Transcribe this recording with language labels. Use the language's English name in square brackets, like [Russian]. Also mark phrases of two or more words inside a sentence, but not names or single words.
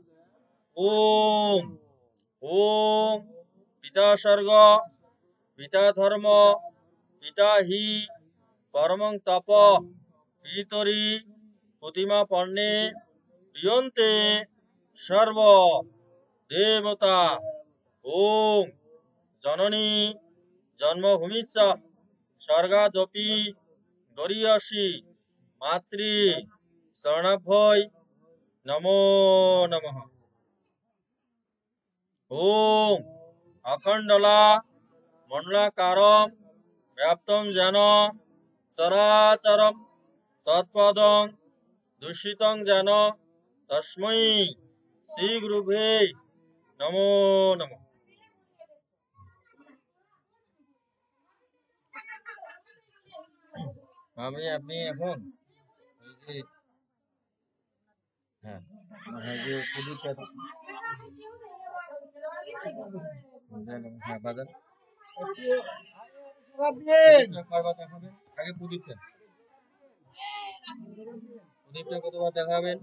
[Sanskrit] ওম ওম পিতা স্বর্গ পিতা ধর্ম পিতা হি পরমং তপ পিতরি প্রতিমা পর্ণে প্রিয়ন্তে সর্ব দেবতা। ওম জননী জন্মভূমিচ্চ স্বর্গাদপি গরীয়সী মাতৃ শরণাভ্যয় নমো নমঃ। ওম অখণ্ডলা মণ্ডলাকারম ব্যাপ্তং যেন চরাচরম তৎপদং দূষিতং যেন তস্मै শ্রী গুরুভে নমো নমঃ। [Bangla] আপনি এখন ওই যে হ্যাঁ হ্যাঁ যে প্রদীপটা হ্যাঁ বাজান কয়বার দেখাবেন আগে প্রদীপটা কতবার দেখাবেন?